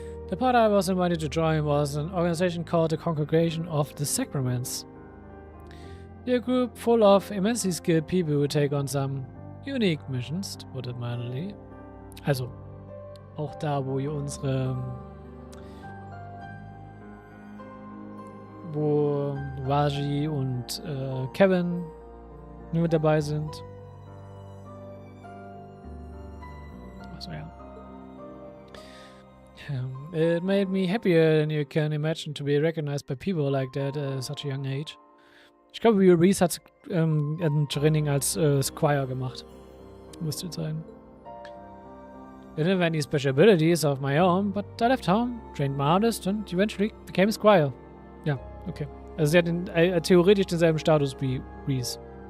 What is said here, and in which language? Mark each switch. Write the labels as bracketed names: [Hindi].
[English] The part I was invited to join was an organization called the Congregation of the Sacraments. They're a group full of immensely skilled people who take on some unique missions, to put it mildly. [German] Also, auch da, wo ihr unsere... wo Waji und Kevin nur mit dabei sind. Also ja. [English] It made me happier than you can imagine to be recognized by people like that at such a young age. [German] Ich glaube, Reese hat ein Training als Squire gemacht. Müsste sein. [English] I didn't have any special abilities of my own, but I left home, trained my hardest and eventually became a Squire. [German] Ja, okay. Also sie hat theoretisch denselben Status wie Reese.